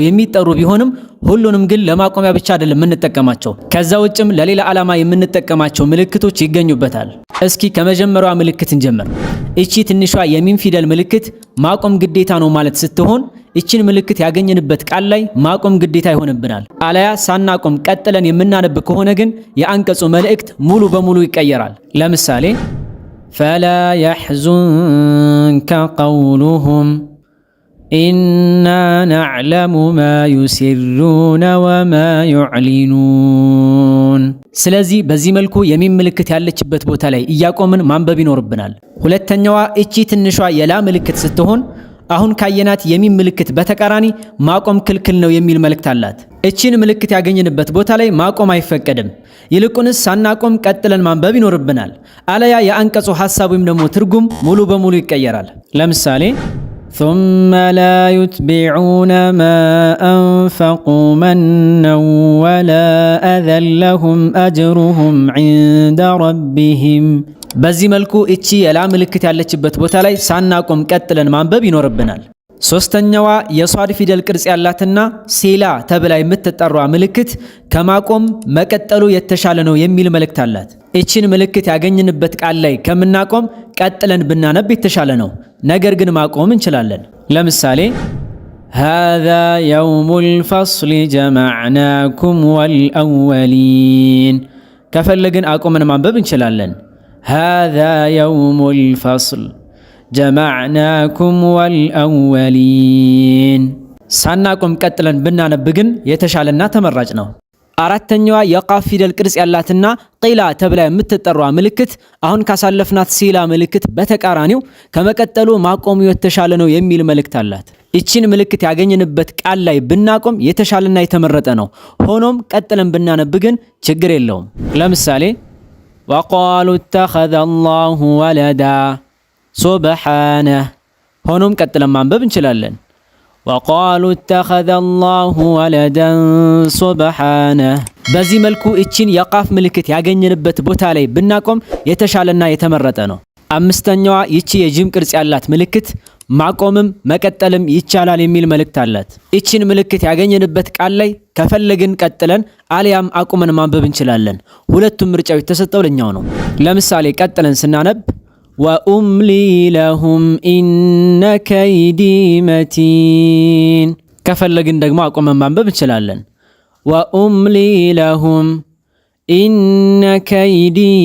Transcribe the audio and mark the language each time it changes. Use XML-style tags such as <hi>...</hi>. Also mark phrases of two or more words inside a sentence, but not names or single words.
<am>የሚጠሩ ቢሆንም ሁሉንም ግን ለማቆሚያ ብቻ አይደለም የምንጠቀማቸው። ከዛ ውጭም ለሌላ ዓላማ የምንጠቀማቸው ምልክቶች ይገኙበታል። እስኪ ከመጀመሪያዋ ምልክት እንጀምር። እቺ ትንሿ የሚም ፊደል ምልክት ማቆም ግዴታ ነው ማለት ስትሆን እቺን ምልክት ያገኘንበት ቃል ላይ ማቆም ግዴታ ይሆንብናል። አለያ ሳናቆም ቀጥለን የምናነብ ከሆነ ግን የአንቀጹ መልእክት ሙሉ በሙሉ ይቀየራል። ለምሳሌ ፈላ</am> <ar>يحزنك قولهم إنا نعلم ما يسرون وما يعلنون።</ar> <am>ስለዚህ በዚህ መልኩ የሚም ምልክት ያለችበት ቦታ ላይ እያቆምን ማንበብ ይኖርብናል። ሁለተኛዋ እቺ ትንሿ የላ ምልክት ስትሆን አሁን ካየናት የሚም ምልክት በተቃራኒ ማቆም ክልክል ነው የሚል መልእክት አላት። እቺን ምልክት ያገኘንበት ቦታ ላይ ማቆም አይፈቀድም። ይልቁንስ ሳናቆም ቀጥለን ማንበብ ይኖርብናል። አለያ የአንቀጹ ሐሳብ ወይም ደግሞ ትርጉም ሙሉ በሙሉ ይቀየራል። ለምሳሌ</am> <ar>ثم لا يتبعون ما أنفقوا منا ولا أذى لهم أجرهم عند ربهم።</ar> <am>በዚህ መልኩ እቺ የላ ምልክት ያለችበት ቦታ ላይ ሳናቆም ቀጥለን ማንበብ ይኖርብናል። ሶስተኛዋ የሷድ ፊደል ቅርጽ ያላትና ሴላ ተብላ የምትጠራው ምልክት ከማቆም መቀጠሉ የተሻለ ነው የሚል መልእክት አላት። እቺን ምልክት ያገኘንበት ቃል ላይ ከምናቆም ቀጥለን ብናነብ የተሻለ ነው። ነገር ግን ማቆም እንችላለን። ለምሳሌ</am> <ar>هذا يوم الفصل جمعناكم والأولين</ar> <am>ከፈለግን አቆመን ማንበብ እንችላለን።</am> <ar>هذا يوم الفصل جمعناكم والأولين</ar> <am>ሳናቆም ቀጥለን ብናነብ ግን የተሻለና ተመራጭ ነው። አራተኛዋ የቃፍ ፊደል ቅርጽ ያላትና ቂላ ተብላ የምትጠራው ምልክት አሁን ካሳለፍናት ሲላ ምልክት በተቃራኒው ከመቀጠሉ ማቆሙ የተሻለ ነው የሚል መልእክት አላት። እቺን ምልክት ያገኘንበት ቃል ላይ ብናቆም የተሻለና የተመረጠ ነው። ሆኖም ቀጥለን ብናነብ ግን ችግር የለውም። ለምሳሌ</am> <ar>وقالوا اتخذ الله ولدا</ar> <am>سبحانه ሆኖም ቀጥለን ማንበብ እንችላለን።</am> <ar>وقالوا اتخذ الله ولدا سبحانه።</ar> <am>በዚህ መልኩ እቺን የቃፍ ምልክት ያገኘንበት ቦታ ላይ ብናቆም የተሻለና የተመረጠ ነው። አምስተኛዋ ይቺ የጂም ቅርጽ ያላት ምልክት ማቆምም መቀጠልም ይቻላል የሚል መልእክት አላት። እቺን ምልክት ያገኘንበት ቃል ላይ ከፈለግን ቀጥለን አሊያም አቁመን ማንበብ እንችላለን። ሁለቱም ምርጫው የተሰጠው ለኛው ነው። ለምሳሌ ቀጥለን ስናነብ</am> <ar>وأملي لهم إن كيدي متين</ar> <am>ከፈለግን ደግሞ አቁመን ማንበብ እንችላለን።</am> <ar>وأملي لهم إن كيدي</ar>